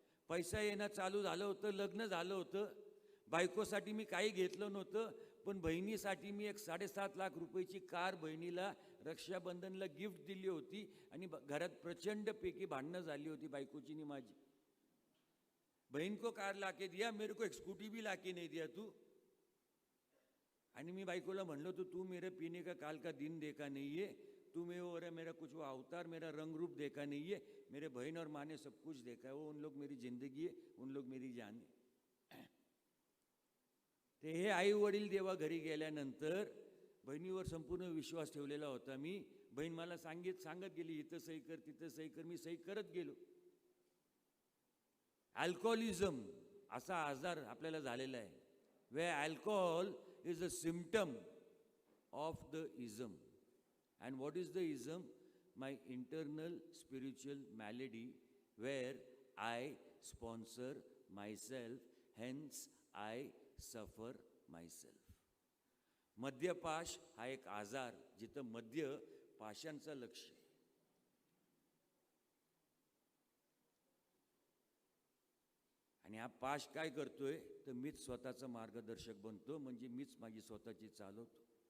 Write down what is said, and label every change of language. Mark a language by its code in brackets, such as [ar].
[mr] पैसा येणं चालू झालं होतं, लग्न झालं होतं, बायकोसाठी मी काही घेतलं नव्हतं, पण बहिणीसाठी मी एक 7.5 लाख रुपयाची कार बहिणीला रक्षाबंधनला गिफ्ट दिली होती. आणि घरात प्रचंडपैकी भांडणं झाली होती बायकोची आणि माझी. [hi] बहन को कार लाके दिया, मेरे को एक स्कूटी भी लाके नहीं दिया तू. [mr] आणि मी बायकोला म्हणलो, [hi] तू मेरे पीने का काल का दिन देखा नहीं है, तू मेरा कुछ वो अवतार, मेरा रंग रूप देखा नहीं है. मेरे बहन और माँ ने सब कुछ देखा है, वो उन लोग मेरी जिंदगी है, उन लोग मेरी जान है. [mr] ते हे आई वडील देवा घरी गेल्यानंतर बहिणीवर संपूर्ण विश्वास ठेवलेला होता मी. बहीण मला सांगत गेली, इथं सही कर, तिथं सही कर. मी सही करत गेलो. अल्कोहोलिझम असा आजार आपल्याला झालेला आहे, [en] Way alcohol is a symptom of the ism. And what is the ism? My internal spiritual malady where I sponsor myself, hence I suffer myself. [mr] मद्यपाश हा एक आजार, जिथं मद्य पाशांचं लक्ष आहे. आणि हा पाश काय करतोय तर मीच स्वतःचा मार्गदर्शक बनतो, म्हणजे मीच माझी स्वतःची चालवतो.